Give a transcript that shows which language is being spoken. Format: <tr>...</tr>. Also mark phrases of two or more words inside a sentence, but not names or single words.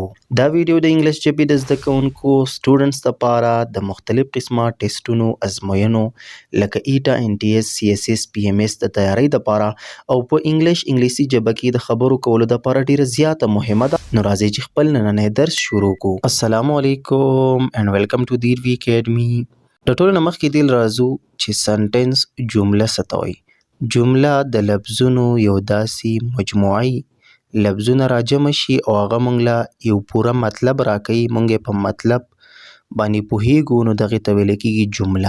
<ps>دا ویډیو د انګلیش ژبې د زده کوونکو سټوډنټس لپاره د مختلف قسمه ټیسټونو ازموینو لکه ایټا NTS CSS PMS د تیاری لپاره او په انګلیسي ژبه کې د خبرو کولو لپاره ډیره زیاته مهمه ده. نو راځئ چې خپل نننی درس شروع کړو.</ps> <ar>السلام علیکم</ar> <en>and welcome to دیروي اکیډمي.</en> <ps>د ټولو نه مخکې دې راځو چې سنټنس جمله څه ته وایي. جمله د لفظونو یو داسې مجموعي لفظونه راجمع شي او هغه موږ له یو پوره مطلب راکوي، موږ یې په مطلب باندې پوهیږو، نو دغې ته ویل کېږي جمله.</ps>